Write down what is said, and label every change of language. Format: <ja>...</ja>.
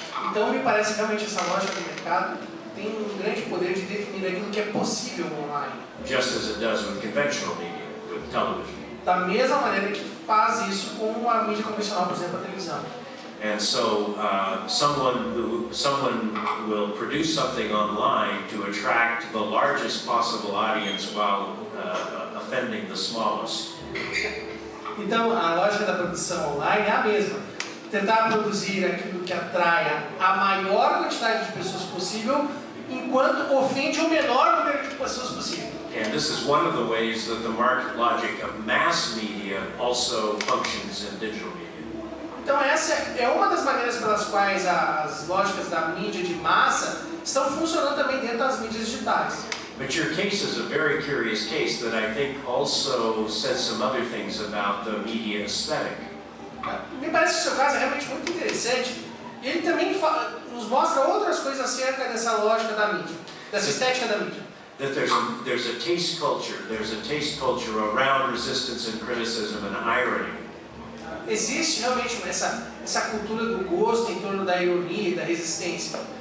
<pt>Então me parece que realmente essa lógica do mercado tem um grande poder de definir aquilo que é possível online.</pt> <en>just as it does with conventional media, with television.</en> <pt>Da mesma maneira que faz isso com a mídia convencional, por exemplo, a televisão.</pt> <en>And so someone will produce something online to attract the largest possible audience while offending the smallest.</en> <pt>Então, a lógica da produção online é a mesma. Tentar produzir aquilo que atraia a maior quantidade de pessoas possível, enquanto ofende o menor número de pessoas possível.</pt> <en>And this is one of the ways that the market logic of mass media also functions in digital media.</en> <pt>Então essa é uma das maneiras pelas quais as lógicas da mídia de massa estão funcionando também dentro das mídias digitais.</pt> <en>But your case is a very curious case that I think also says some other things about the media aesthetic.</en> <pt>Me parece que o seu caso é realmente muito interessante. E ele também nos mostra outras coisas acerca dessa lógica da mídia, dessa estética da mídia.</pt> <en>That there's a taste culture around resistance and criticism and irony.</en> <pt>Existe realmente essa cultura do gosto em torno da ironia e da resistência.</pt>